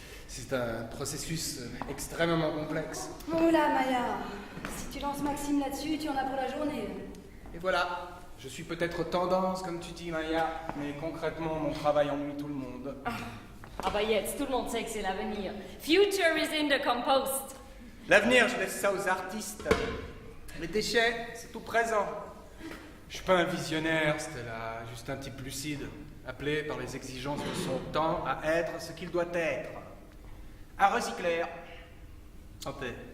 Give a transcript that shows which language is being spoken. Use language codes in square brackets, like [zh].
[fr] C'est un processus extrêmement complexe. Oh là, Maya, si tu lances Maxime là-dessus, tu en as pour la journée. Et voilà, je suis peut-être tendance comme tu dis Maya, mais concrètement mon travail ennuie tout le monde. Ah bah [de] jetzt, [fr] tout le monde sait que c'est l'avenir. [en] Future is in the compost. [fr] L'avenir, je laisse ça aux artistes. Les déchets, c'est tout présent. Je suis pas un visionnaire, Stella, juste un type lucide, appelé par les exigences de son temps à être ce qu'il doit être. Un recycleur. Santé.